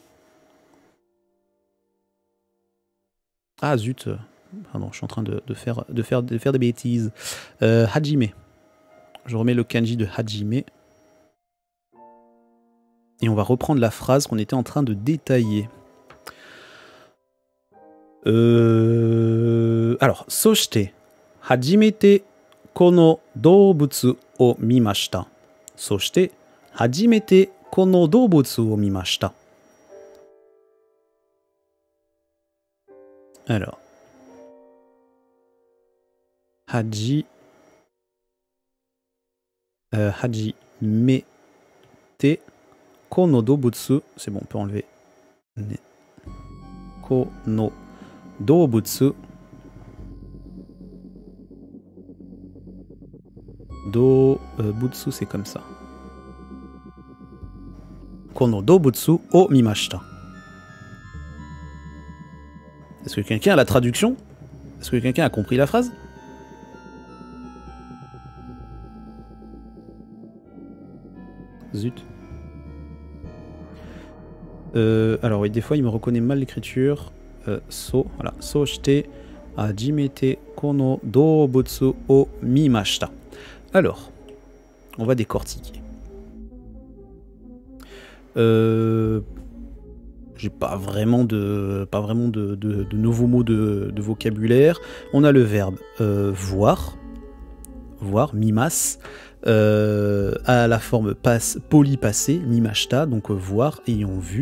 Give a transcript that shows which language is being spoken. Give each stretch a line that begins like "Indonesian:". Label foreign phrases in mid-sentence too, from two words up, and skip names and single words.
French: Ah zut, pardon, je suis en train de faire des bêtises. Hajime. Je remets le kanji de Hajime. Et on va reprendre la phrase qu'on était en train de détailler. Alors,
Japanese: そして、初めてこの動物を見ました。そして、初めてこの動物を見ました。Alors, はじめてこの動物、
French: c'est bon, on peut enlever.
Japanese: この動物butsu
French: c'est comme ça.
Japanese: この動物を見ました。
French: Est-ce que quelqu'un a la traduction? Est-ce que quelqu'un a compris la phrase? Zut. Alors oui, des fois il me reconnaît mal l'écriture. Voilà.
Japanese: そして初めてこの動物を見ました.
French: Alors, on va décortiquer. J'ai pas vraiment de nouveaux mots de vocabulaire. On a le verbe voir, mimas, à la forme polypassé, mimashita, donc voir, ayant vu.